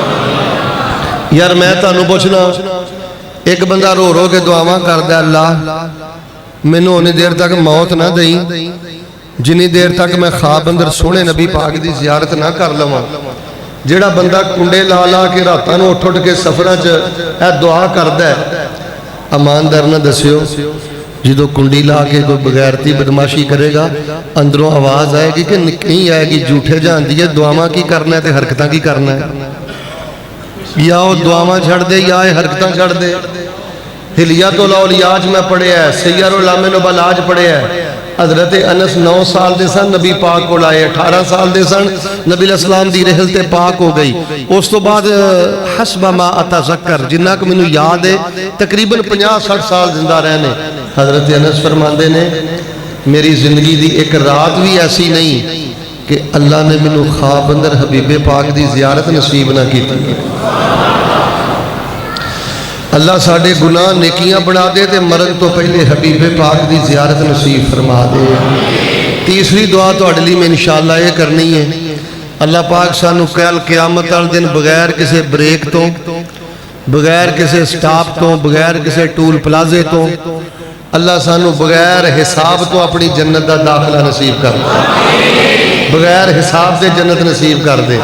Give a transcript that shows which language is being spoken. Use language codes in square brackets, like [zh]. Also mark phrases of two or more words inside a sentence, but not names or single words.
[pa] یار میں تہانوں پچھنا، ایک بندہ رو رو کے دعاواں کردا، اللہ مینوں انی دیر تک موت نہ دئی جنی دیر تک میں خواب اندر سوہنے نبی پاک کی زیارت نہ کر لواں. جیہڑا بندہ کنڈے لا لا کے راتاں نوں اٹھ اٹھ کے سفراں چ دعا کردا ہے، ایماندار نہ دسیو جدو کنڈی لا کے کوئی بغیرتی بدماشی کرے گا اندروں آواز آئے گی کہ نہیں آئے گی، جھوٹے جان دیئے دعاواں کی کرنا ہے تے حرکتاں کی کرنا ہے، یا وہ دعاواں چھڑ دے یا حرکتاں چھڑ دے۔ [ur] حلیت الاولیاء میں پڑھے ہے، سیر علام نبلاج پڑھے ہے۔ [pa] حضرت انس 9 سال دے سن نبی پاک کو لائے، 18 سال دے سن نبی علیہ السلام دی رحلت پاک ہو گئی۔ اس تو بعد [ar] حسب ما اتذکر [pa] جنہ کو منو یاد ہے تقریباً 50-60 سال زندہ رہنے۔ حضرت انس فرماندے نے میری زندگی دی ایک رات بھی ایسی نہیں کہ اللہ نے منو خواب اندر حبیب پاک دی زیارت نصیب نہ کی تھی۔ اللہ ساڑھے گناہ نیکیاں بنا دے تے مرن تو پہلے حبیب پاک دی زیارت نصیب فرما دے۔ تیسری دعا تو اڈلی میں انشاءاللہ یہ کرنی ہے، اللہ پاک سانو کل قیامت ال دن بغیر کسے بریک تو، بغیر کسے سٹاپ تو، بغیر کسے ٹول پلازے تو، اللہ سانو بغیر حساب تو اپنی جنت دا داخلہ نصیب کر دے، بغیر حساب دے جنت نصیب کر دے۔